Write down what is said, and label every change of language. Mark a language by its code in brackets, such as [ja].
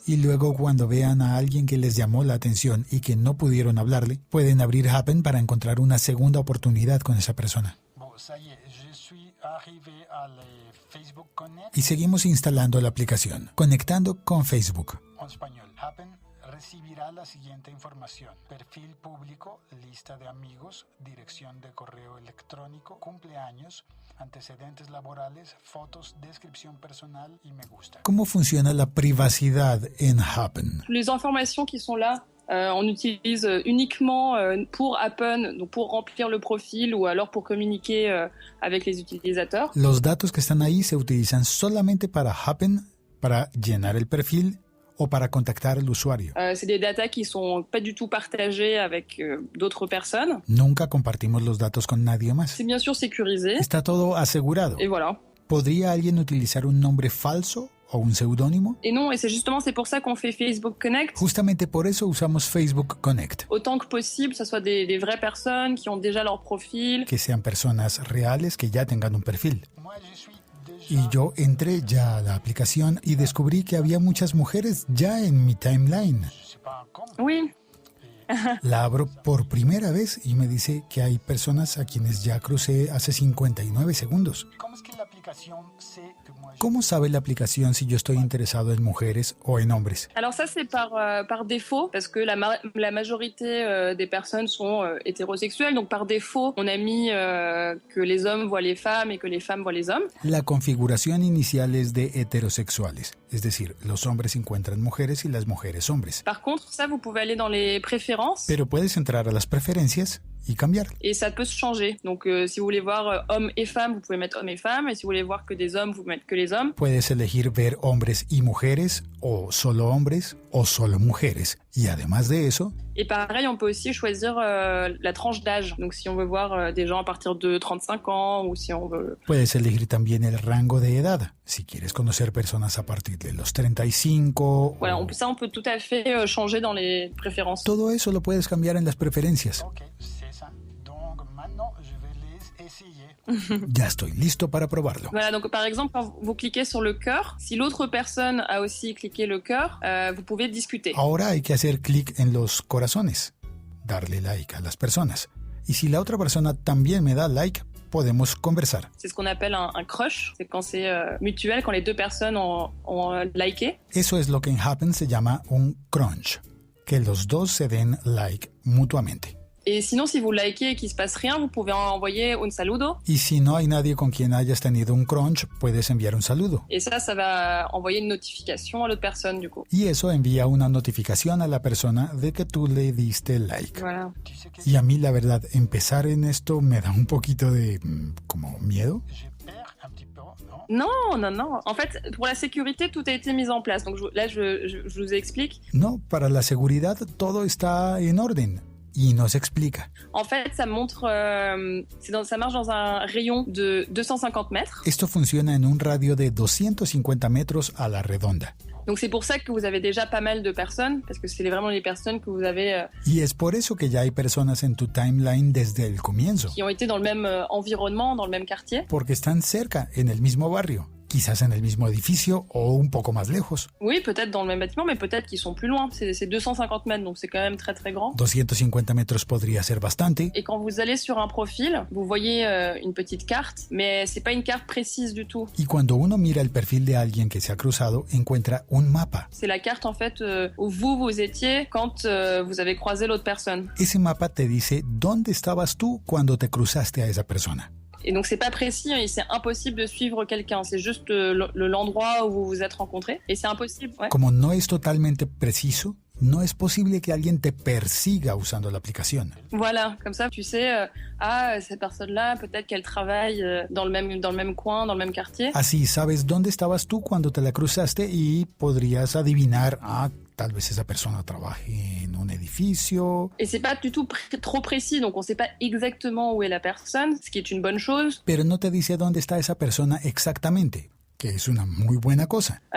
[es] Y luego, cuando vean a alguien que les llamó la atención y que no pudieron hablarle, pueden abrir Happen para encontrar una segunda oportunidad con esa persona. [fr] Bon, ça y est, je suis arrivé à Facebook Connect. [es] Y seguimos instalando la aplicación, conectando con Facebook. En español, Happen recibirá la siguiente información: perfil público, lista de amigos, dirección de correo electrónico, cumpleaños, antecedentes laborales, fotos, descripción personal y me gusta. ¿Cómo funciona la privacidad en Happen? [fr] Les informations qui sont là, on utilise uniquement pour Happen, donc pour remplir le profil ou alors pour communiquer avec les utilisateurs. [es] Los datos que están ahí se utilizan solamente para Happen, para llenar el perfil o para contactar al usuario. [fr] C'est des datas qui sont pas du tout partagées avec d'autres personnes. [es] Nunca compartimos los datos con nadie más. [fr] C'est bien sûr sécurisé. [es] Está todo asegurado. [fr] Et voilà. [es] ¿Podría alguien utilizar un nombre falso o un seudónimo? [fr] Et non, et c'est pour ça qu'on fait Facebook Connect. [es] Justamente por eso usamos Facebook Connect. [fr] Autant que possible, ça soit des vraies personnes qui ont déjà leur profil. [es] Que sean personas reales que ya tengan un perfil. [fr] Moi, je suis [es] Y yo entré ya a la aplicación y descubrí que había muchas mujeres ya en mi timeline. [fr] je sais pas comment. Oui. [es] La abro por primera vez y me dice que hay personas a quienes ya crucé hace 59 segundos. ¿Cómo es que la aplicación [fr] sait que moi je... [es] ¿Cómo sabe la aplicación si yo estoy interesado en mujeres o en hombres? [fr] Alors ça, c'est par défaut, parce que la majorité des personnes sont hétérosexuelles. Donc par défaut, on a mis que les hommes voient les femmes et que les femmes voient les hommes. [es] La configuración inicial es de heterosexuales, es decir, los hombres encuentran mujeres y las mujeres hombres. [fr] Par contre, ça, vous pouvez aller dans les préférences. [es] Pero puedes entrar a las preferencias y cambiar. [fr] Et ça peut se changer. Donc si vous voulez voir hommes et femmes, vous pouvez mettre hommes et femmes. Et si vous voulez voir que des hommes, vous pouvez mettre que les hommes. [es] Puedes elegir ver hombres y mujeres, o solo hombres, o solo mujeres. Y además de eso... [fr] Et pareil, on peut aussi choisir la tranche d'âge. Donc si on veut voir des gens à partir de 35 ans ou si on veut... [es] Puedes elegir también el rango de edad. Si quieres conocer personas a partir de los 35... [fr] Voilà, on peut tout à fait changer dans les préférences. [es] Todo eso lo puedes cambiar en las preferencias. [fr] Ok, c'est ça. Donc maintenant, je vais les essayer. [es] Ya estoy listo para probarlo. [fr] Voilà, donc par exemple, quand vous cliquez sur le cœur, si l'autre personne a aussi cliqué le cœur, vous pouvez discuter. [es] Ahora hay que hacer clic en los corazones, darle like a las personas. Y si la otra persona también me da like, podemos conversar. [fr] C'est ce qu'on appelle un crush, c'est quand c'est mutuel, quand les deux personnes ont liké. [es] Eso es lo que en Happen se llama un crunch, que los dos se den like mutuamente. [fr] Et sinon, si vous likez et qu'il se passe rien, vous pouvez envoyer un saludo. [es] Y si no hay nadie con quien hayas tenido un crunch, puedes enviar un saludo. [fr] Et ça va envoyer une notification à l'autre personne, du coup. [es] Y eso envía una notificación a la persona de que tú le diste like. [fr] Voilà. Tu sais que [es] Y a mí, la verdad, empezar en esto me da un poquito de, como miedo. [fr] j'ai peur un petit peu, non? Non. En fait, pour la sécurité, tout a été mis en place. Donc là, je vous explique. [es] No, para la seguridad todo está en orden. Y nos explica. [fr] En fait, ça montre, ça marche dans un rayon de 250 mètres. [es] Esto funciona en un radio de 250 metros a la redonda. [fr] Donc c'est pour ça que vous avez déjà pas mal de personnes, parce que c'est vraiment les personnes que vous avez [es] Y es por eso que ya hay personas en tu timeline desde el comienzo. [fr] qui ont été dans le même environnement, dans le même quartier. [es] Porque están cerca, en el mismo barrio. Quizás en el mismo edificio o un poco más lejos. [fr] Oui, peut-être dans le même bâtiment, mais peut-être qu'ils sont plus loin. C'est 250 mètres, donc c'est quand même très très grand. [es] 250 metros podría ser bastante. [fr] Et quand vous allez sur un profil, vous voyez une petite carte, mais c'est pas une carte précise du tout. [es] Y cuando uno mira el perfil de alguien que se ha cruzado, encuentra un mapa. [fr] C'est la carte en fait où vous étiez quand vous avez croisé l'autre personne. [es] Ese mapa te dice dónde estabas tú cuando te cruzaste a esa persona. [fr] Et donc c'est pas précis, et c'est impossible de suivre quelqu'un. C'est juste l'endroit où vous vous êtes rencontrés, et c'est impossible. Ouais. [es] Como no es totalmente preciso, no es posible que alguien te persiga usando la aplicación. [fr] Voilà, comme ça tu sais, cette personne-là, peut-être qu'elle travaille dans le même coin, dans le même quartier. [es] Así sabes dónde estabas tú cuando te la cruzaste y podrías adivinar, tal vez esa persona trabaje en un edificio. [fr] Et c'est pas du tout trop précis, donc on sait pas exactement où est la personne, ce qui est une bonne chose. [es] Pero no te dice dónde está esa persona exactamente, que es una muy buena cosa.